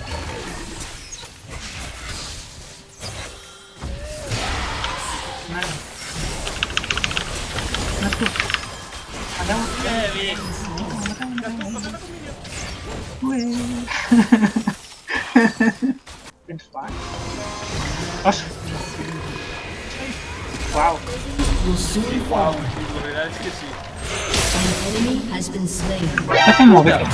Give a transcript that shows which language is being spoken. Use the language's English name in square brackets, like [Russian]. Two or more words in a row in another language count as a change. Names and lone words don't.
[Catalan] Mare. No és tu. Mateu. Tens flash? Os! Uau! [English] Will soon fall. [Catalan] La veritat és que sí. [English] An enemy has been slain. [Catalan] Està fent molt bé aquest.